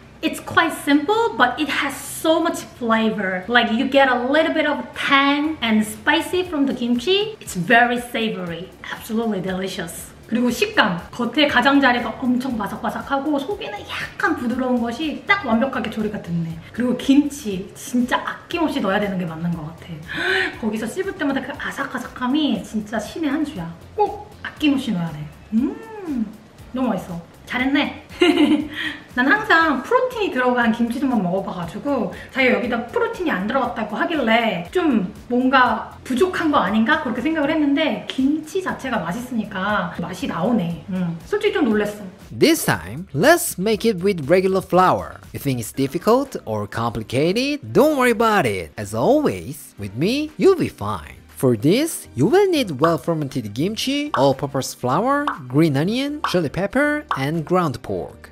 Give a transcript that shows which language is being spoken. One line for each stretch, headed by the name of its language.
English: It's quite simple, but it has so much flavor. Like you get a little bit of tang and spicy from the kimchi. It's very savory. Absolutely delicious.
Korean: 그리고 식감. 겉에 가장자리가 엄청 바삭바삭하고 속에는 약간 부드러운 것이 딱 완벽하게 조리가 됐네. 그리고 김치. 진짜 아낌없이 넣어야 되는 게 맞는 것 같아. 거기서 씹을 때마다 그 아삭아삭함이 진짜 신의 한 수야. 꼭 아낌없이 넣어야 돼. 너무 맛있어. 잘했네. 난 항상 프로틴이 들어간 김치전만 먹어봐가지고 자기가 여기다 프로틴이 안 들어갔다고 하길래 좀 뭔가 부족한 거 아닌가? 그렇게 생각을 했는데 김치 자체가 맛있으니까 맛이 나오네. 솔직히 좀 놀랬어.
English: This time, let's make it with regular flour. You think it's difficult or complicated? Don't worry about it. As always, with me, you'll be fine. For this, you will need well-fermented kimchi, all-purpose flour, green onion, chili pepper, and ground pork.